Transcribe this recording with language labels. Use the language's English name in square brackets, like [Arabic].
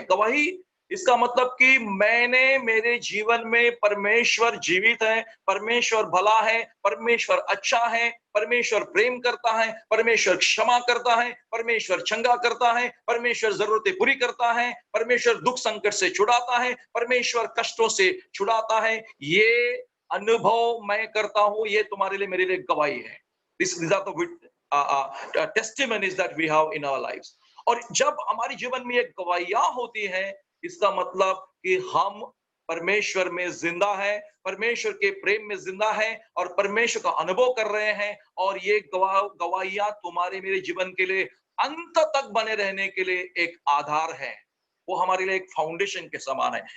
[Hindi] गवाही इसका मतलब कि मेरे जीवन में परमेश्वर जीवित है, परमेश्वर भला है, परमेश्वर अच्छा है, परमेश्वर प्रेम करता है, परमेश्वर क्षमा करता है, परमेश्वर चंगा करता है, परमेश्वर जरूरतें पूरी करता है, परमेश्वर दुख संकट से छुड़ाता है, परमेश्वर कष्टों से छुड़ाता है। ये अनुभव मैं करता हूं, ये तुम्हारे लिए मेरे लिए गवाही है। [English] These are the testimonies that we have in our lives. [Hindi] और जब हमारे जीवन में ये गवाहियां होती हैं, इसका मतलब कि हम परमेश्वर में जिंदा है, परमेश्वर के प्रेम में जिंदा है और परमेश्वर का अनुभव कर रहे हैं। और ये गवाहियां तुम्हारे मेरे जीवन के लिए अंत तक बने रहने के लिए एक आधार है, वो हमारे लिए एक फाउंडेशन के समान है।